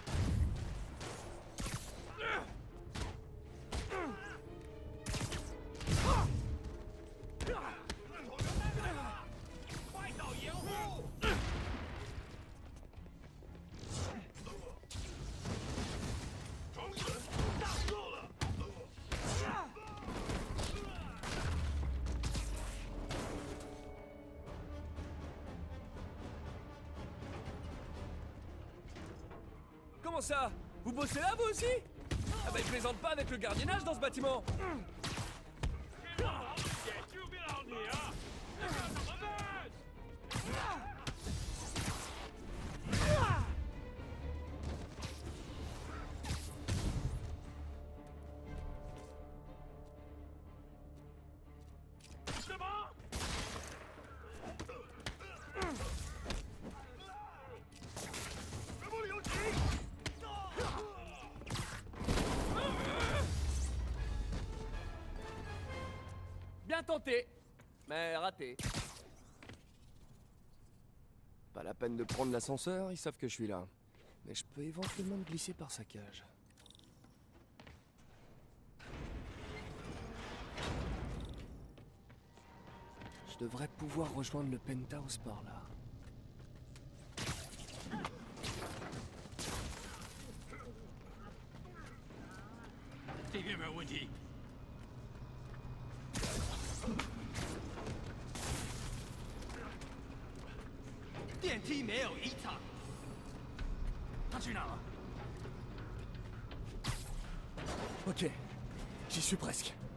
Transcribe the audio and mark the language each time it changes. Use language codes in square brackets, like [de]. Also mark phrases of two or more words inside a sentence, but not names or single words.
[zh] 快找掩护！城市挡住了。 [fr] Comment ça? Vous bossez là, vous aussi? Ah bah, ils plaisantent pas avec le gardiennage dans ce bâtiment. [zh] 天王老子也救不了你啊！这可怎么办？ 什么？什么有情？ [fr] Bien tenté, mais raté. Pas la peine de prendre l'ascenseur, ils savent que je suis là. Mais je peux éventuellement me glisser par sa cage. Je devrais pouvoir rejoindre le penthouse par là. [zh] 这边没有问题。电梯没有异常。他去哪了？ [fr] Ok, j'y suis presque.